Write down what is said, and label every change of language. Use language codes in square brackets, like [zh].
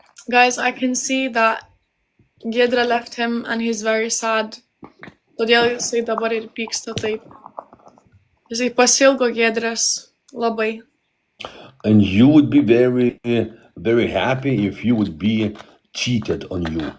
[en] Guys, I can see that Giedra left him and he's very sad. [lt] Todėl jisai dabar ir pyksta taip. Jisai pasilgo Giedrės labai. [en] And you would be very, very happy if you would be cheated on you.